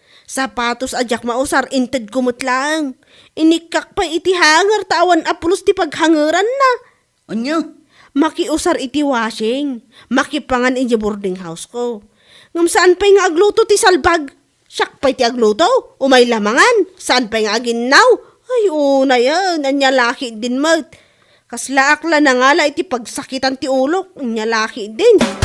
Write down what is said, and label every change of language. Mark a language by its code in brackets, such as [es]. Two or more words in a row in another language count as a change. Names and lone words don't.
[ilo] Sapatos a jak mausar, inted ko met lang. Inikak pa iti hanger, tawan a pulos ti paghangeran na. Anya? Makiusar iti washing. Makipangan iti boarding house ko. Ngem saan pa'y nga agluto ti salbag? Siak pa'y ti agluto? Umay lamangan? Saan pa'y nga aginnaw? Ay, una yan. Anya laki din met. Kas laak la na nga la iti pagsakitan ti ulok. Anya laki din.